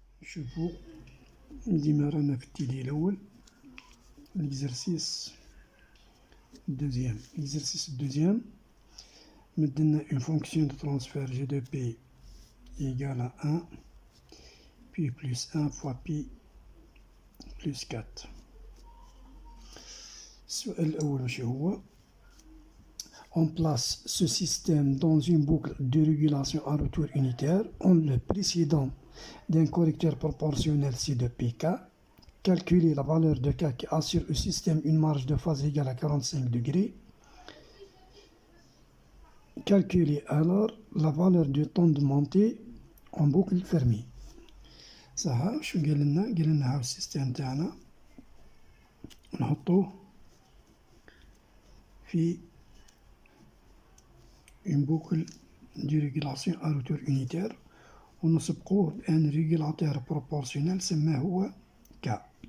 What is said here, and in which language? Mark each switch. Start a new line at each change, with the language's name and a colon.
Arabic: شوفوا ديما رانا في التيلي الأول.
French: l'exercice deuxième مدلنا une fonction de transfert G de P égale à 1 puis plus 1 fois pi plus 4.
Arabic: السؤال الأول واش هو؟
French: On place ce système dans une boucle de régulation à retour unitaire en le précédant d'un correcteur proportionnel C de PK. Calculer la valeur de K qui assure au système une marge de phase égale à 45 degrés. Calculer alors la valeur du temps de montée en boucle fermée.
Arabic: صح شو قال لنا هاو السيستم تاعنا نحطوه في
French: une boucle de régulation à retour unitaire
Arabic: ونسبقوه بان ريغولاتور بروبورسيونيل سماه هو ك.